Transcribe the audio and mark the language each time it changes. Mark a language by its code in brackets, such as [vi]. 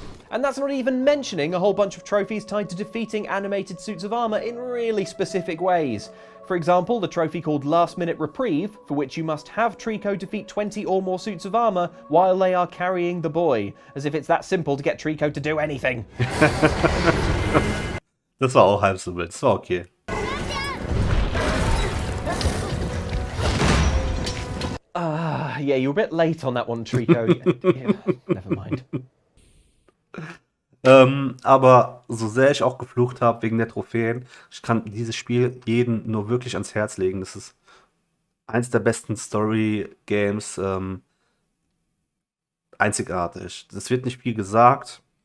[en] And that's not even mentioning a whole bunch of trophies tied to defeating animated suits of armor in really specific ways. For example, the trophy called Last Minute Reprieve, for which you must have Trico defeat 20 or more suits of armor while they are carrying the boy. As if it's that simple to get Trico to do anything. [de] Das war auch halb so wild, das war okay. [en] Yeah, you're a bit late on that one, Trico. Yeah, never mind. [de] Aber so sehr ich auch geflucht habe wegen der Trophäen, ich kann dieses Spiel jedem nur wirklich ans Herz legen. Das ist eins der besten Story-Games, einzigartig. Es wird nicht viel gesagt.